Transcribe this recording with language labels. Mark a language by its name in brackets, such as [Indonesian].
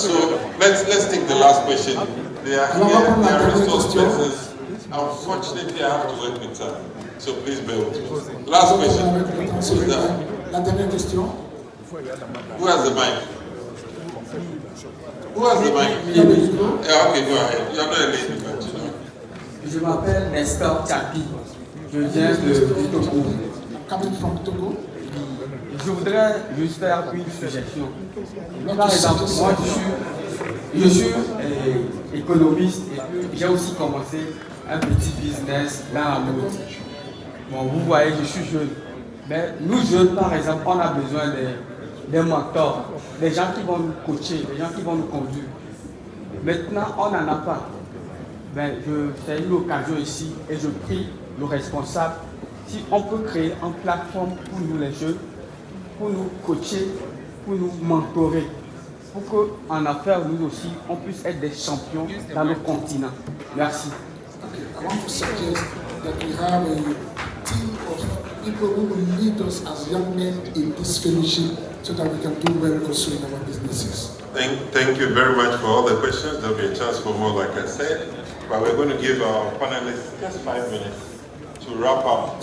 [English] So let's take the last question. They are here, they are resource persons. Unfortunately, I have to work with time. So please bear with me. Last question. Who's that? [French] La dernière question. [English] Who has the mic? Who has the mic? Yeah, okay, go ahead. You're not a lady, but you know. [French] Je m'appelle Nestor Kapi. Je viens du Togo. [English] Coming from Togo. [French] Je voudrais juste faire une suggestion. Par exemple, moi je suis économiste et puis j'ai aussi commencé un petit business dans la mode. Bon, vous voyez, je suis jeune. Mais nous jeunes, par exemple, on a besoin des mentors, des gens qui vont nous coacher, des gens qui vont nous conduire. Maintenant, on n'en a pas. Ben, c'est une occasion ici et je prie le responsable si on peut créer une plateforme pour nous les jeunes, pour nous coacher, pour nous mentorer, pour qu'en affaires, nous aussi, on puisse être des champions dans le continent. Merci. [English] Okay, I want to suggest that we have a team of people who will lead us as young men in this fellowship so that we can do well also in our businesses. Thank you very much for all the questions. There'll be a chance for more, like I said. But we're going to give our panelists just 5 minutes to wrap up.